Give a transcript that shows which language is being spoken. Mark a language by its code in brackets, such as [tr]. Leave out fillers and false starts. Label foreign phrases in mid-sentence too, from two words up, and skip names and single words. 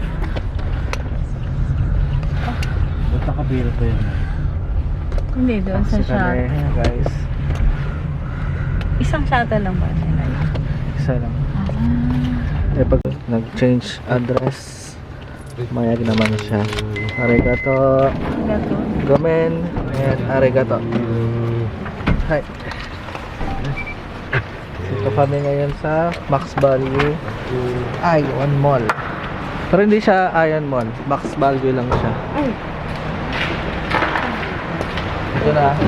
[tl] Ba't nakabira pa yun? Hindi, doon sa Kami, shuttle. guys. Isang shuttle lang ba nila? Isa lang. Eh, pag nag-change address, mayag naman siya. Arigato. Gato. Gomen. And arigato. Hi. Dito kami ngayon sa Max Value Ion Mall. Pero hindi siya Ion Mall. Max Value lang siya. Ay. Ito na.